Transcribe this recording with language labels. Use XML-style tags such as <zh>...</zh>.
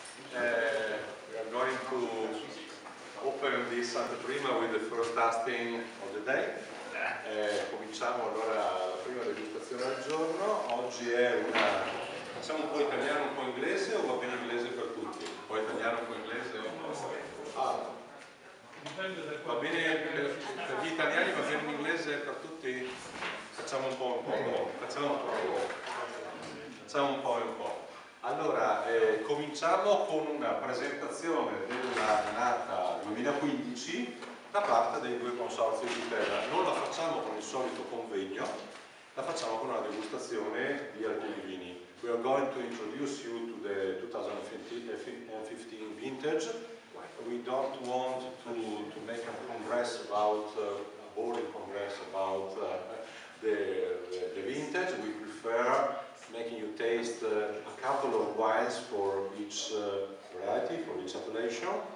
<en>We are going to open this anteprima with the first tasting of the day.</en> <it>Cominciamo allora la prima degustazione del giorno. Oggi è una, diciamo, un po' italiano, un po' inglese, o va bene inglese per tutti? Un po' italiano, un po' inglese? Va bene per gli italiani, va bene in inglese per tutti? Facciamo un po' e un po'. Allora, cominciamo con una presentazione dell'annata 2015 da parte dei due consorzi di Terra. Non la facciamo con il solito convegno, la facciamo con una degustazione di alcuni vini.</it> <en>We are going to introduce you to the 2015 vintage. We don't want to make a congress about, a boring congress about the vintage. We prefer making you taste a couple of wines for each variety, for each appellation.</en>